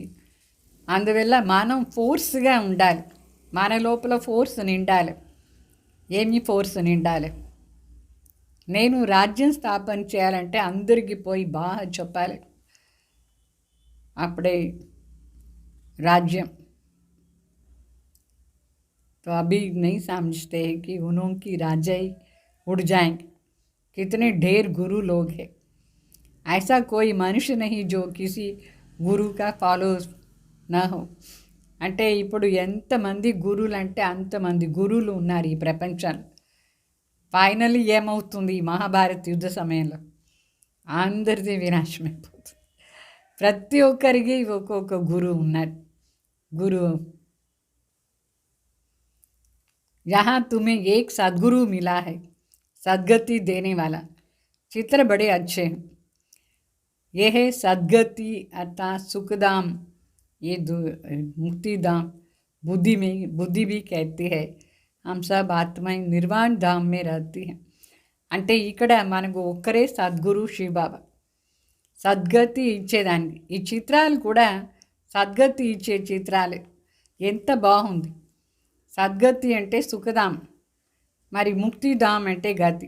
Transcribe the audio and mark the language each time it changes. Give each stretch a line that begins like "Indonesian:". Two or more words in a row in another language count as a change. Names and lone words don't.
Telugu: అందువల్ల మనం ఫోర్స్గా ఉండాలి. మన లోపల ఫోర్స్ నిండాలి. ఏమి ఫోర్స్ నిండాలి? నేను రాజ్యం స్థాపన చేయాలంటే అందరికీ పోయి బాగా చెప్పాలి. అప్పుడే राज्यम।
Hindi: तो अभी नहीं समझते हैं कि उन्हों की राजाई उड़ जाएंगे। कितने ढेर गुरु लोग हैं। ऐसा कोई मनुष्य नहीं जो किसी गुरु का फॉलो ना हो।
Telugu: అంటే ఇప్పుడు ఎంతమంది గురువులు అంటే అంతమంది గురువులు ఉన్నారు ఈ ప్రపంచంలో. ఫైనల్లీ ఏమవుతుంది? ఈ మహాభారత యుద్ధ సమయంలో అందరిది వినాశమైపోతుంది. ప్రతి ఒక్కరికి ఒక్కొక్క గురువు ఉన్నారు.
Hindi: गुरु यहाँ तुम्हें एक सद्गुरु मिला है, सद्गति देने वाला। चित्र बड़े अच्छे हैं। यह है सद्गति अर्थात सुखधाम, ये मुक्तिधाम। बुद्धि भी कहती है हम सब आत्माएं निर्वाण धाम में रहती हैं।
Telugu: అంటే ఇక్కడ మనకు ఒక్కరే సద్గురు శివబాబా సద్గతి ఇచ్చేదానికి. ఈ చిత్రాలు కూడా సద్గతి ఇచ్చే చిత్రాలే. ఎంత బాగుంది! సద్గతి అంటే సుఖధాం, మరి ముక్తిధాం అంటే గతి.